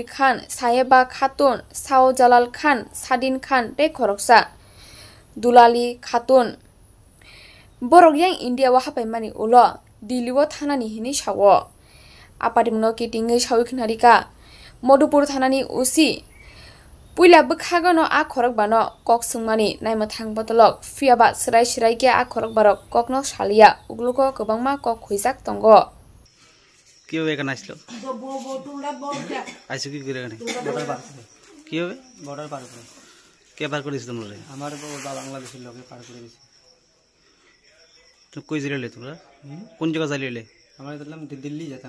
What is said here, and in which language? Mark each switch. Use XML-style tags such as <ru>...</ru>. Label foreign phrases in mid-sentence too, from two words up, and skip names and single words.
<trp>Khan Saheba Khatun Sao Jalal Khan Sadin Khan tei khoroksa Dulali Khatun borok yang India o hapaimani ulo Delhi o thanani hini sawo apatimno kitingui sawi khnarika Modupur thanani usi puila bwkhagono a khorokbano kok sungmani naimthang bodolok phiaba srai ke a khorokbarok kokno salia ugluko kwbangma kok khuijak tongo</trp> <bn>কি হবে এখানে আসলো আইসো কি করে এখানে কি হবে বর্ডার পার করে কে পার করে দিছো তোমরা আমার বাংলাদেশের লোকে পার করে দিছে তো কই যাইলে তোমরা কোন জায়গা যাইলে আমরা দেখলাম দিল্লি যেতাম</bn>